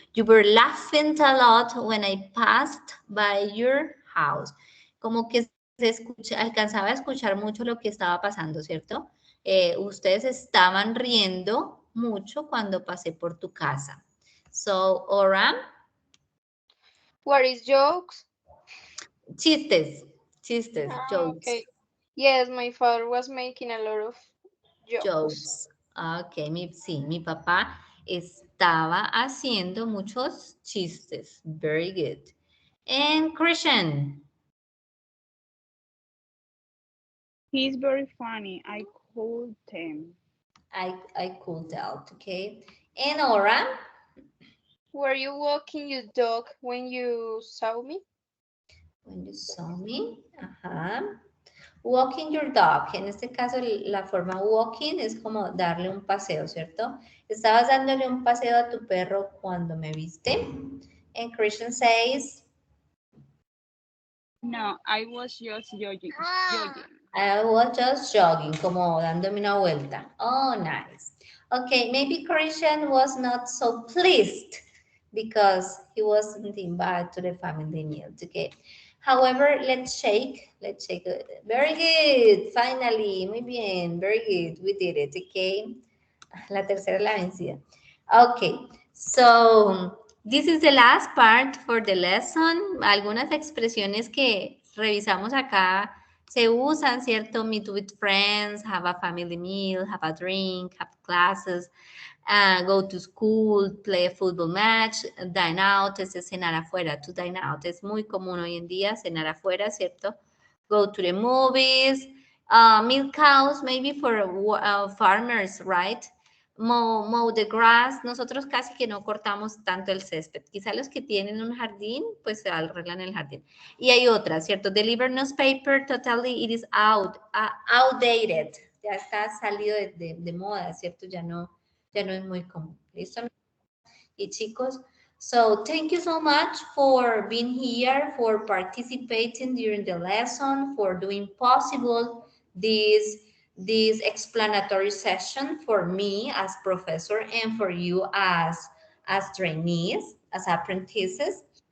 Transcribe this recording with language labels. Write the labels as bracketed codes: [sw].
[en] You were laughing a lot when I passed by your house. [es] Como que se escucha, alcanzaba a escuchar mucho lo que estaba pasando, ¿cierto? Ustedes estaban riendo mucho cuando pasé por tu casa. [en] So, Aura. What is jokes? [es] Chistes, jokes. [en] Okay. Yes, my father was making a lot of jokes. [es] Ok, sí, mi papá estaba haciendo muchos chistes. [en] Very good. And Christian. he's very funny. I could tell. I could tell, okay. And Aura. Were you walking your dog when you saw me? When you saw me. Ajá. Walking your dog. [es] En este caso, la forma walking es como darle un paseo, ¿cierto? Estabas dándole un paseo a tu perro cuando me viste. [en] And Christian says. No, I was just jogging. I was just jogging, [es] como dándome una vuelta. [en] Oh, nice. Okay, maybe Christian was not so pleased because he wasn't invited to the family meal. Okay. However, let's shake. Very good. Finally, [es] muy bien. [en] Very good. We did it. Okay. [es] La tercera la vencida. Okay. [en] So, this is the last part for the lesson. [es] Algunas expresiones que revisamos acá se usan, ¿cierto? [en] Meet with friends, have a family meal, have a drink, have classes, go to school, play a football match, dine out, [es] es cenar afuera, [en] to dine out. [es] Es muy común hoy en día cenar afuera, ¿cierto? [en] Go to the movies, milk cows, maybe for farmers, right? Mow the grass. [es] Nosotros casi que no cortamos tanto el césped. Quizá los que tienen un jardín, pues se arreglan el jardín. Y hay otras, ¿cierto? [en] Deliver newspaper, totally it is outdated. [es] Ya está salido de moda, ¿cierto? Ya no es muy común. ¿Listo? Y chicos, [en] so thank you so much for being here, for participating during the lesson, for doing possible this explanatory session for me as professor and for you as trainees, as apprentices.